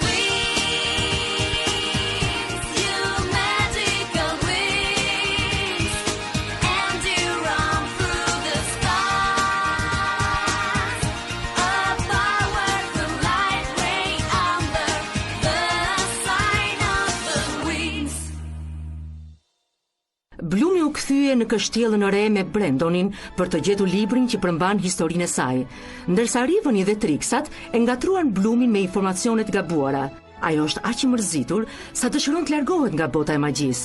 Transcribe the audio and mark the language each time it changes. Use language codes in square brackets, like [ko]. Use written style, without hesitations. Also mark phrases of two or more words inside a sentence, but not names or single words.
[en] Wings, you magical wings, and you run through the stars. A powerful light ray under the sign of the wings. [sq] Blumi u kthye në kështjellën e re me Brendonin për të gjetur librin që përmban historinë e saj, ndërsa Riveni dhe Trixat e ngatruan Blumin me informacione të gabuara. Ajo është aq i mërzitur sa dëshiron të largohet nga bota e magjisë.